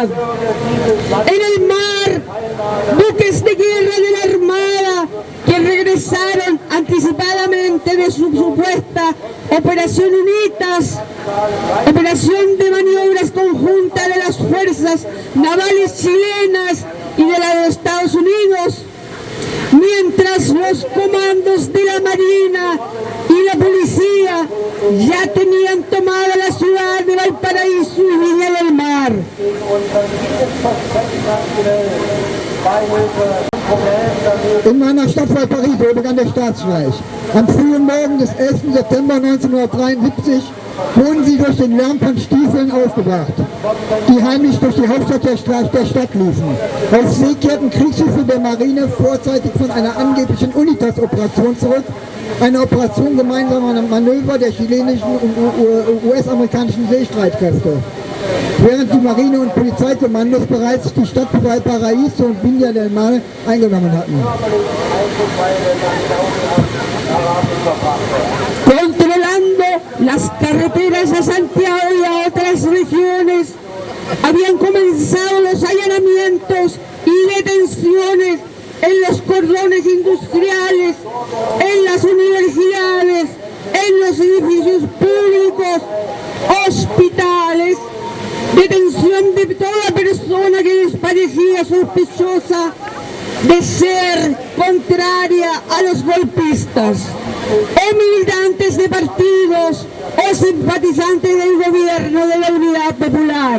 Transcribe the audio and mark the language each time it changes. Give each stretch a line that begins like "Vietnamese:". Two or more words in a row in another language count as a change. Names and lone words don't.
Spanish: En el mar, buques de guerra de la Armada que regresaron anticipadamente de su supuesta Operación UNITAS, operación de maniobras conjuntas de las fuerzas navales chilenas y de la de Estados Unidos, mientras los comandos de la Marina y la policía ya tenían tomada la ciudad de Valparaíso y Viña del Mar.
German: In meiner Stadt Valparaiso begann der Staatsstreich. Am frühen Morgen des 11. September 1973 wurden sie durch den Lärm von Stiefeln aufgebracht, die heimlich durch die Hauptstadt der Stadt liefen. Auf See kehrten Kriegsschiffe der Marine vorzeitig von einer angeblichen UNITAS-Operation zurück, eine Operation gemeinsamer Manöver der chilenischen und US-amerikanischen Seestreitkräfte. Während die Marine- und Polizeikommandos bereits die Stadt Valparaíso und Viña del Mar eingenommen hatten.
Spanish: Controlando las carreteras a Santiago y a otras regiones, habían comenzado los allanamientos y detenciones en los cordones industriales, en las universidades, en los edificios públicos, hospitales, detención de toda persona que les parecía sospechosa de ser contraria a los golpistas, o militantes de partidos o simpatizantes del gobierno de la Unidad Popular.